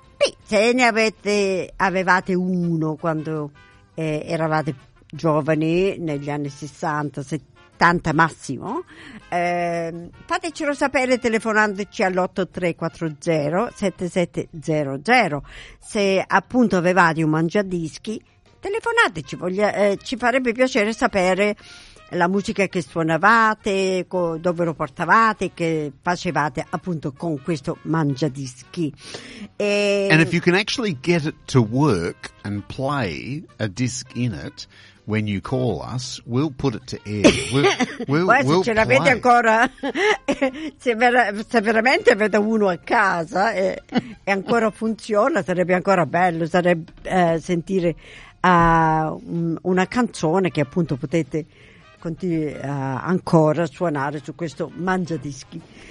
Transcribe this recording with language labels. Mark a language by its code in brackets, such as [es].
[it] Beh, se ne avevate uno quando eravate giovani, negli anni 60, 70 massimo, fatecelo sapere telefonandoci all'83407700. Se appunto avevate un mangiadischi, telefonateci, ci farebbe piacere sapere la musica che suonavate, dove lo portavate, che facevate appunto con questo mangiadischi. [en] And if you can actually get it to work and play a disc in it when you call us, we'll put it to air. [it] We'll ce l'avete ancora? se veramente avete uno a casa e ancora funziona, sarebbe ancora bello, sentire una canzone che appunto potete ancora suonare su questo mangiadischi.